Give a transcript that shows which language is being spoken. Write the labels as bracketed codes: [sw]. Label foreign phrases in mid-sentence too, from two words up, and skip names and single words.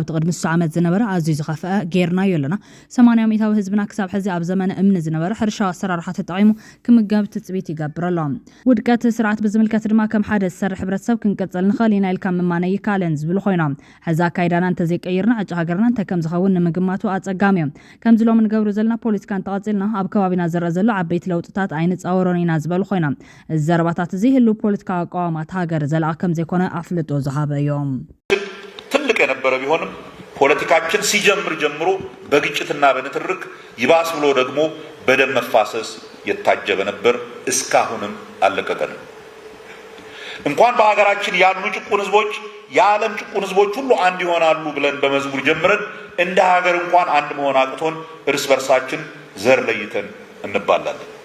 [ti] ቅድሚ 9 ዓመት ዝነበረ ኣዝዩ ዝኸፈአ ጌርናዮ ኣለና 80 ሚታዊ ህዝብና ክሳብ ሕዚ ኣብ ዘመነ እምኒ ዝነበረ ሕርሻዊ ኣሰራርሓ ተጠቒሙ ክምገብ ትፅቢት ይገብር ኣሎ ውድቀት ስርዓት ብዝምልከት ድማ ከም ሓደ ዝሰርሕ ሕብረተሰብ ክንቀጽል ንኽእል ኢና ኢልካ ምማነ ይካለን ዝብሉ ኮይኖም ሕዛ ካይዳና እንተዘይቀይርና ዕጫ ሃገርና እንተ ከም ዝኸውን ንምግማቱ ኣጸጋሚ እዮም ከምዚ ሎም ንገብሩ ዘለና ፖለቲካ እንተቐፂልና ኣብ ከባቢና ዝረአ ዘሎ ዓበይቲ ለውጥታት ኣይንፃወሮን ኢና ዝበሉ ኮይኖም እዚ ዘረባታት እዚ ህሉ ፖለቲካዊ ኣቃዋማት ሃገር ዘለኣ ከም ዘይኮነ ኣፍልጦ ዝሃበ እዮም [am] ትልቅ የነበረ ቢሆንም ፖለቲካችን ሲጀምር ጀምሮ በግጭትና በንትርክ ይባስ ብሎ ደግሞ በደም መፋሰስ የታጀበ ነበር እስካሁንም አለቀቀንም እንኳን በሀገራችን ያሉ ጭቁን ህዝቦች የዓለም ጭቁን ህዝቦች ሁሉ አንድ ይሆናሉ ብለን በመዝሙር ጀምረን እንደ ሀገር እንኳን አንድ መሆን አቅቶን እርስ በርሳችን ዘር ለይተን እንባላለን